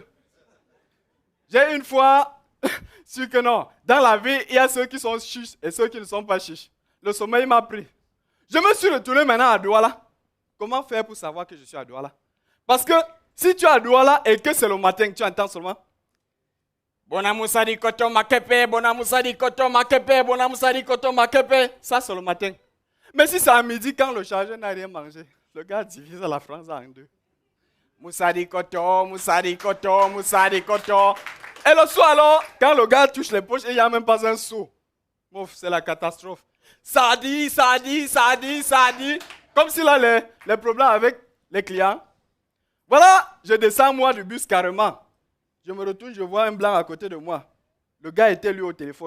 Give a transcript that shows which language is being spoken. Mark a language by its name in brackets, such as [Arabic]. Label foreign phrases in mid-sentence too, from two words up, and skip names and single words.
[French] J'ai une fois su que non. Dans la vie, il y a ceux qui sont chiches et ceux qui ne sont pas chiches. Le sommeil m'a pris. Je me suis retourné maintenant à Douala. Comment faire pour savoir que je suis à Douala? Parce que si tu es à Douala et que c'est le matin, tu entends seulement Bonamoussadi koto makepe, bonamoussadi koto makepe, bonamoussadi koto makepe. Ça, c'est le matin. Mais si c'est à midi, quand le chargeur n'a rien mangé, le gars divise la France en deux. Moussadi koto, moussadi koto, moussadi koto. Et le soir alors, quand le gars touche les poches, il n'y a même pas un sou. Mouf, c'est la catastrophe. Ça dit. Comme s'il a les problèmes avec les clients. Voilà, je descends moi du bus carrément. Je me retourne, je vois un blanc à côté de moi. Le gars était lui au téléphone.